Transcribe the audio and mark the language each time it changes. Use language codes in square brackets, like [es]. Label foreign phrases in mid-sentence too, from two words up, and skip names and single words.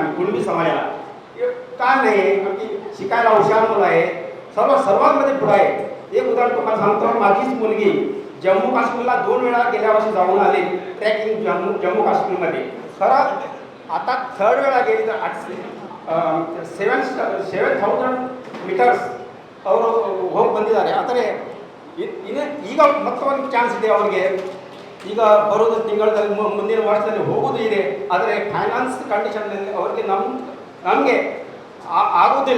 [mr] आम्ही कुणबी समाजाला का नाही आहे, आमची शिकायला हुशार मुलं आहे, सर्वांमध्ये पुढं आहे. एक उदाहरण तुम्हाला सांगतो, माझीच मुलगी जम्मू काश्मीरला 2 वेळा गेल्या वर्षी जाऊन आली ट्रॅकिंग जम्मू काश्मीरमध्ये. खरं आता 3rd वेळा गेली तर 7,000 [kn] ಮೀಟರ್ಸ್ ಅವರು ಹೋಗಿ ಬಂದಿದ್ದಾರೆ. ಆದರೆ ಈಗ ಮತ್ತೊಂದು ಚಾನ್ಸ್ ಇದೆ ಅವರಿಗೆ, ಈಗ ಬರೋದು ತಿಂಗಳಲ್ಲಿ ಮುಂದಿನ ವರ್ಷದಲ್ಲಿ ಹೋಗೋದು ಇದೆ. ಆದರೆ [en] finance conditionನಲ್ಲಿ [kn] ಅವರಿಗೆ ನಮಗೆ ಆಗೋದಿಲ್ಲ.